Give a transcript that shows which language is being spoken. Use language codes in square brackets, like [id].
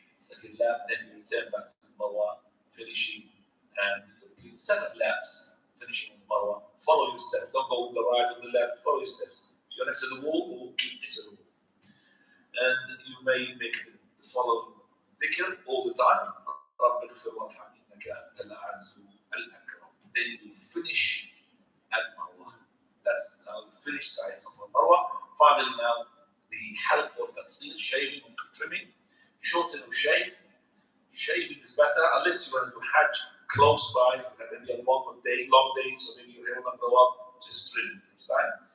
[en] Second lap, then you return back to the Marwa, finishing, and you complete 7 laps, finishing on the Marwa. Follow your steps. Don't go to the right or the left. Follow your steps. If you're next to the wall, keep next to the wall. And you may make the following dhikr all the time. [ar] رب اغفر وارحم إنك أنت الأعز الأكرم. [en] Then you finish at Marwa. That's now the finished side of Marwa. Finally now the halq or taqsir, shaving or trimming. Shorten or shave. Shaving is better unless you want to do Hajj close by, maybe a long day, so maybe your hair will not go up, just trim from time.